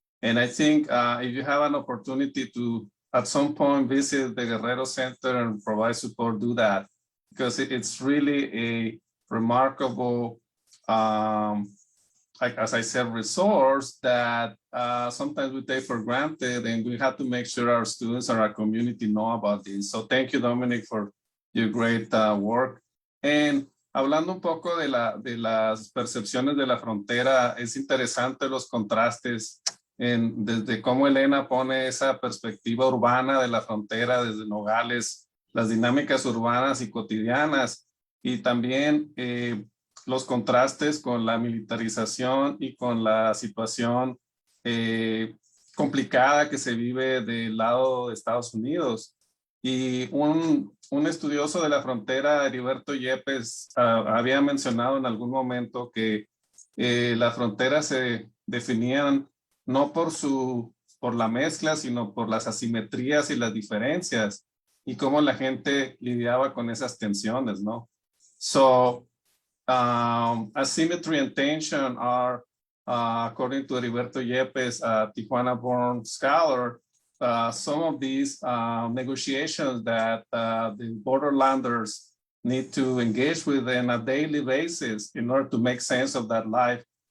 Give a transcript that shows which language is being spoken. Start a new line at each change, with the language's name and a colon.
English: And I think if you have an opportunity to, at some point, visit the Guerrero Center and provide support, do that, because it's really a remarkable, like as I said, resource that sometimes we take for granted, and we have to make sure our students and our community know about this. So thank you, Dominic, for your great work.
Spanish: And hablando un poco de las percepciones de la frontera, es interesante los contrastes desde cómo Elena pone esa perspectiva urbana de la frontera, desde Nogales, las dinámicas urbanas y cotidianas, y también los contrastes con la militarización y con la situación complicada que se vive del lado de Estados Unidos. Y un estudioso de la frontera, Heriberto Yepes, había mencionado en algún momento que las fronteras se definían no por la mezcla, sino por las asimetrías y las diferencias, y cómo la gente lidiaba con esas tensiones, ¿no?
English: So asymmetry and tension are, according to Heriberto Yepes, a Tijuana-born scholar, some of these negotiations that the borderlanders need to engage with on a daily basis in order to make sense of that life,